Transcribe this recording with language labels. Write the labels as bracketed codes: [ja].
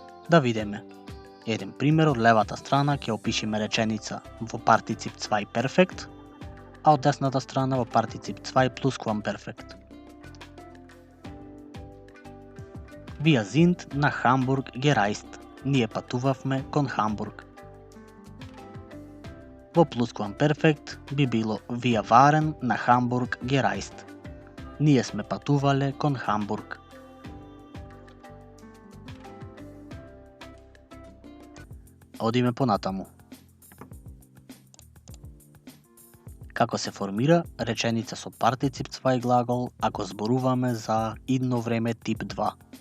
[mk] Да видиме. Еден пример од левата страна ќе опишеме реченица во партицип 2 перфект, а од десната страна во партицип 2 плусквамперфект. [de] Wir sind nach Hamburg gereist. [mk] Ние патувавме кон Хамбург. Во плусквамперфект би било [de] Wir waren nach Hamburg gereist. [mk] Ние сме патувале кон Хамбург. Одиме понатаму. Како се формира реченица со партицип 2 глагол ако зборуваме за идно време тип 2?